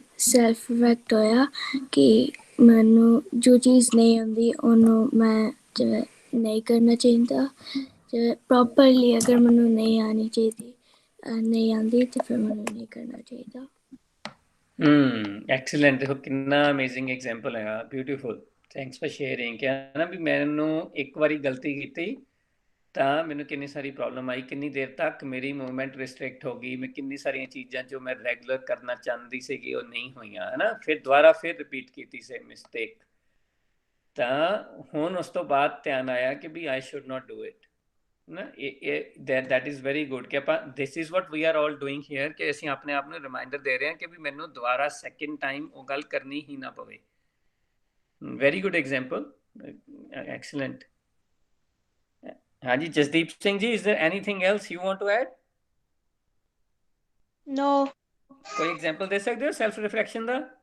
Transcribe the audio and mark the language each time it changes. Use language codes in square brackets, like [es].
[pa] Self effect होया कि मैनू जो चीज़ नहीं आती उन्होंने मैं नहीं करना चाहिए, प्रॉपरली अगर मैनू नहीं आनी चाहिए नहीं आती तो फिर मैनू नहीं करना चाहिए। ਐਕਸੀਲੈਂਟ। ਦੇਖੋ ਕਿੰਨਾ ਅਮੇਜ਼ਿੰਗ ਐਗਜ਼ਾਮਪਲ ਹੈਗਾ, ਬਿਊਟੀਫੁਲ, ਥੈਂਕਸ ਫॉर ਸ਼ੇਅਰਿੰਗ। ਕਿ ਨਾ ਵੀ ਮੈਨੂੰ ਇੱਕ ਵਾਰੀ ਗਲਤੀ ਕੀਤੀ ਤਾਂ ਮੈਨੂੰ ਕਿੰਨੀ ਸਾਰੀ ਪ੍ਰੋਬਲਮ ਆਈ, ਕਿੰਨੀ ਦੇਰ ਤੱਕ ਮੇਰੀ ਮੂਵਮੈਂਟ ਰਿਸਟ੍ਰਿਕਟ ਹੋ ਗਈ, ਮੈਂ ਕਿੰਨੀ ਸਾਰੀਆਂ ਚੀਜ਼ਾਂ ਜੋ ਮੈਂ ਰੈਗੂਲਰ ਕਰਨਾ ਚਾਹੁੰਦੀ ਸੀਗੀ ਉਹ ਨਹੀਂ ਹੋਈਆਂ, ਹੈ ਨਾ। ਫਿਰ ਦੁਬਾਰਾ ਫਿਰ ਰਿਪੀਟ ਕੀਤੀ ਸੀ ਮਿਸਟੇਕ, ਤਾਂ ਹੁਣ ਉਸ ਤੋਂ ਬਾਅਦ ਧਿਆਨ ਆਇਆ ਕਿ [en] ਵੀ I should not do it [pa] ਨਾ। [en] that is very good [pa] ਕਿ ਆਪਾਂ [en] this is what we are all doing here [pa] ਕਿ ਅਸੀਂ ਆਪਣੇ ਆਪ ਨੂੰ ਰਿਮਾਈਂਡਰ ਦੇ ਰਹੇ ਹਾਂ ਕਿ ਵੀ ਮੈਨੂੰ ਦੁਬਾਰਾ ਸੈਕਿੰਡ ਟਾਈਮ ਉਹ ਗੱਲ ਕਰਨੀ ਹੀ ਨਾ ਪਵੇ। Very good example, excellent. [en] ਹਾਂਜੀ Jasdeep Singh ji, is there anything else you want to add? No. [pa] ਕੋਈ ਐਗਜ਼ਾਮਪਲ ਦੇ ਸਕਦੇ ਹੋ ਸੈਲਫ ਰਿਫਲੈਕਸ਼ਨ ਦਾ?